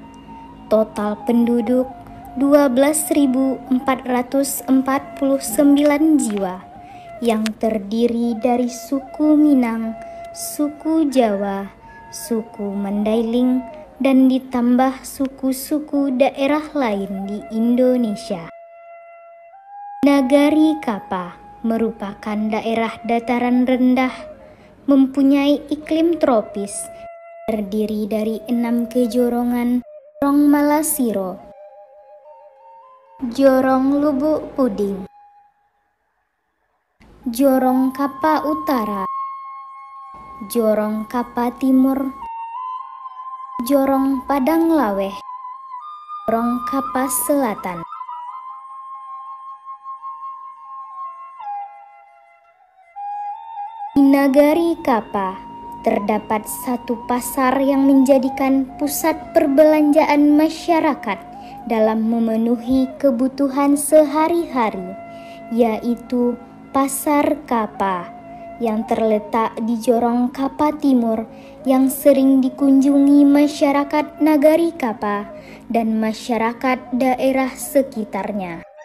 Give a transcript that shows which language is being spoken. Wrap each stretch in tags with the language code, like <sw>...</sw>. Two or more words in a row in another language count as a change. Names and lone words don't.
<id>Total penduduk 12.449 jiwa yang terdiri dari suku Minang, suku Jawa, suku Mandailing, dan ditambah suku-suku daerah lain di Indonesia. Nagari Kapa merupakan daerah dataran rendah, mempunyai iklim tropis, terdiri dari 6 kejorongan: Jorong Malasiro, Jorong Lubuk Puding, Jorong Kapa Utara, Jorong Kapa Timur, Jorong Padang Laweh, Jorong Kapa Selatan. Di Nagari Kapa terdapat satu pasar yang menjadikan pusat perbelanjaan masyarakat dalam memenuhi kebutuhan sehari-hari, yaitu Pasar Kapa yang terletak di Jorong Kapa Timur, yang sering dikunjungi masyarakat Nagari Kapa dan masyarakat daerah sekitarnya.</id>